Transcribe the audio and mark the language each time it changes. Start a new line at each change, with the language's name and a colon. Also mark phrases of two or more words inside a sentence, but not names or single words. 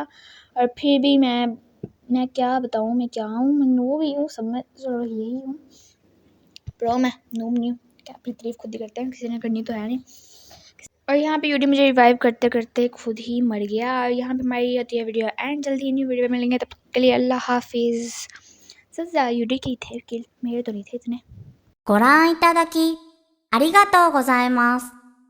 Hindi: और फिर भी मैं क्या बताऊँ, मैं क्या हूँ, मैं नूब ही हूँ, सब में चलो यही हूँ, प्रो मैं नूब नहीं हूँ, क्या अपनी तारीफ खुद ही करते हैं, किसी ने करनी तो है नहीं। और यहाँ पे यूडी मुझे रिवाइव करते करते खुद ही मर गया। और यहाँ पे हमारी होती है वीडियो एंड, जल्दी ही
English: new video
Hindi: में मिलेंगे, तब तक के लिए अल्लाह हाफिज़। सबसे ज़्यादा यूडी के ही थे किल, मेरे तो नहीं थे इतने।
Japanese: ご覧いただきありがとうございます。